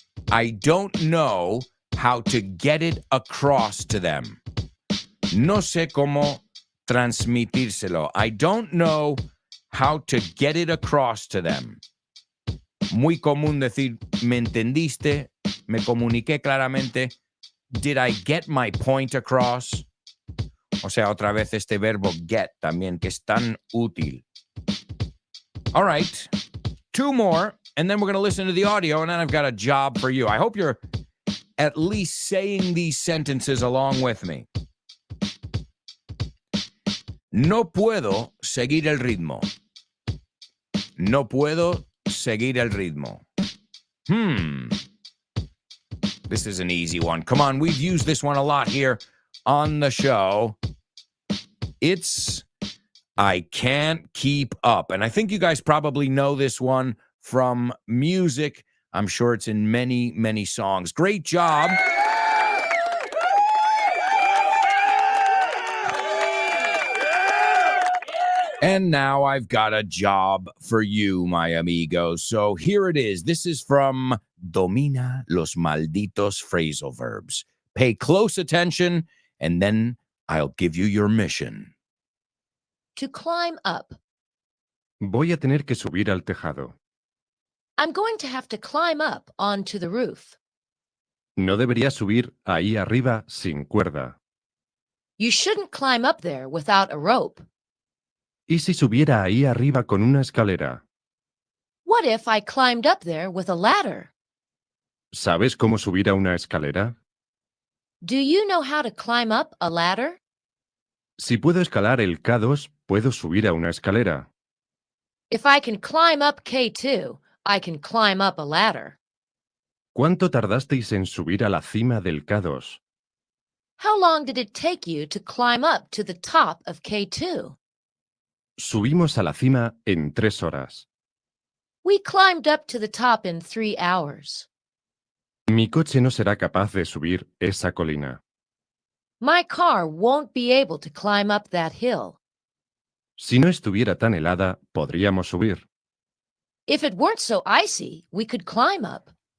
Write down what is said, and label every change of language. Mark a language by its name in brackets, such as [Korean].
[English] I don't know how to get it across to them. [Spanish] No sé cómo transmitírselo. [English] I don't know how to get it across to them. [Spanish] Muy común decir, ¿me entendiste? ¿Me comuniqué claramente? [English] Did I get my point across? [Spanish] O sea, otra vez este verbo get también, que es tan útil. [English] All right. 2 more, and then we're going to listen to the audio, and then I've got a job for you. I hope you're at least saying these sentences along with me. [Spanish] No puedo seguir el ritmo. No puedo seguir el ritmo. [English] This is an easy one. Come on, we've used this one a lot here on the show. It's I can't keep up. And I think you guys probably know this one from music. I'm sure it's in many, many songs. Great job. And now I've got a job for you, my amigos. So here it is. This is from Domina los Malditos Phrasal Verbs. Pay close attention, and then I'll give you your mission. To climb up. [Spanish] Voy a tener que subir al tejado. [English] I'm going to have to climb up onto the roof. [Spanish] No debería subir ahí arriba sin cuerda. [English] You shouldn't climb up there without a rope. [Spanish] ¿Y si subiera ahí arriba con una escalera? [English] What if I climbed up there with a ladder? [Spanish] ¿Sabes cómo subir a una escalera? [English] Do you know how to climb up a ladder? [Spanish] Si puedo escalar el K2, puedo subir a una escalera. [English] If I can climb up K2, I can climb up a ladder. [Spanish] ¿Cuánto tardasteis en subir a la cima del K2? [English] How long did it take you to climb up to the top of K2? [Spanish] Subimos a la cima en 3 horas. [English] We climbed up to the top in 3 hours. [Spanish] Mi coche no será capaz de subir esa colina. [English] My car won't be able to climb up that hill. [Spanish] Si no estuviera tan helada, podríamos subir. [English] If it weren't so icy, we could climb up.